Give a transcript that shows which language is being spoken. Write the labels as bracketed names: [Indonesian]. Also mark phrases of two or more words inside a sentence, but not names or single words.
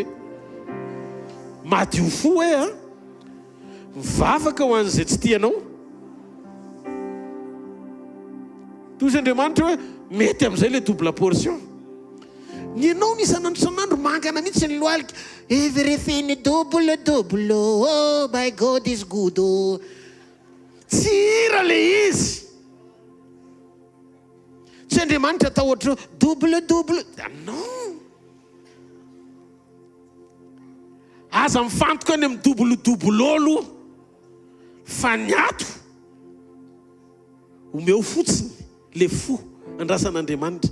[Malagasy] Madio fo hoe mivavaka ho an'izay tsy tianao. Toy izy Andriamanitra hoe mety amin'izay le [English] double portion. [Malagasy] Ny ianao ny isan'andro san'andro mangana mihitsy ny lohalika. [English] Everything double, oh my God is good. [Malagasy] Oh. Tsy hira le izy. Tsy Andriamanitra atao ohatra double. Non. Aza mifantoka any amin'ny double olo fa ny ato omeo fotsiny le fo andrasan'Andriamanitra.